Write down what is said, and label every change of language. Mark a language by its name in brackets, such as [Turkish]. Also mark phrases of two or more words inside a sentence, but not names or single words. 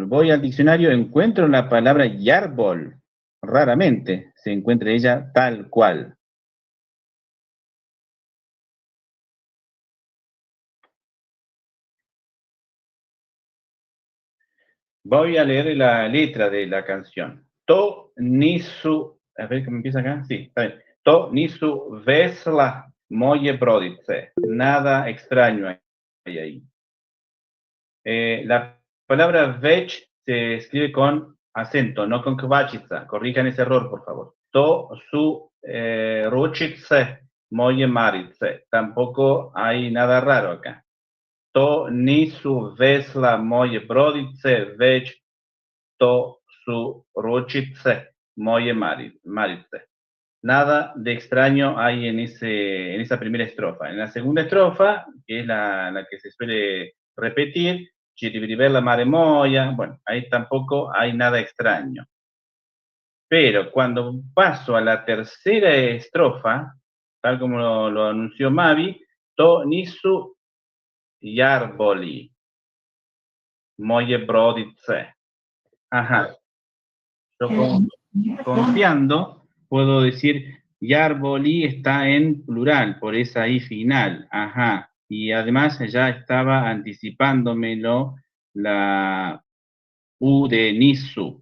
[Spanish] Voy al diccionario, encuentro la palabra yarbol. Raramente se encuentra ella tal cual. Voy a leer la letra de la canción. [Croatian] To nisu, [Spanish] a ver cómo empieza acá. Sí, está bien. [Croatian] To nisu vesla moje brodice. [Spanish] Nada extraño hay ahí. La palabra vech se escribe con acento, no con kvachica. Corrijan ese error, por favor. [Croatian] To su ruchice moje marice. [Spanish] Tampoco hay nada raro acá. [Croatian] To nisu vesla moje brodice, već to su ručice moje marice. [Spanish] Nada de extraño hay en esa primera estrofa. En la segunda estrofa, que es la que se suele repetir, [Croatian] chiribiribela mare moya, [Spanish] bueno, ahí tampoco hay nada extraño. Pero cuando paso a la tercera estrofa, tal como lo anunció Mavi, [Croatian] to nisu Yarboli, moje brodice. [Spanish] Ajá. Yo confiando puedo decir Yarboli está en plural, por esa I final. Ajá. Y además ya estaba anticipándomelo la U de Nisu.